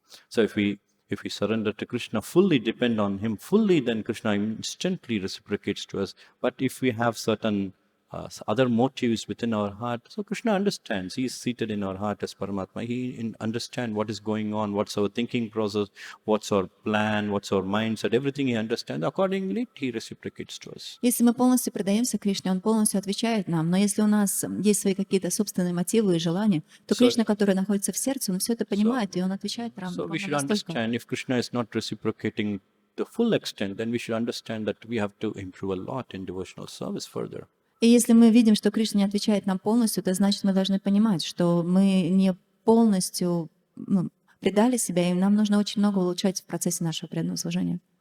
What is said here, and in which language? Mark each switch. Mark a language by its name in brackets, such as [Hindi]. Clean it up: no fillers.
[English] So if we surrender to Krishna, fully depend on Him fully, then Krishna instantly reciprocates to us. But if we have certain other motives within our heart, so Krishna understands. He is seated in our heart as Paramatma. He understands what is going on, what's our thinking process, what's our plan, what's our mindset, everything He understands. Accordingly, He reciprocates to us. [Russian] Если мы полностью предаемся Кришне, Он полностью отвечает нам. Но если у нас есть свои какие-то собственные мотивы и желания, то Кришна, который находится в сердце, Он все это понимает, и Он отвечает [English] So [Russian] равно [English] we should [Russian] настолько. [English] understand if Krishna is not reciprocating the full extent, then we should understand that we have to improve a lot in devotional service further. [Russian] И если мы видим, что Кришна не отвечает нам полностью, то значит мы должны понимать, что мы не полностью предали себя, и нам нужно очень много улучшать в процессе нашего преданного служения.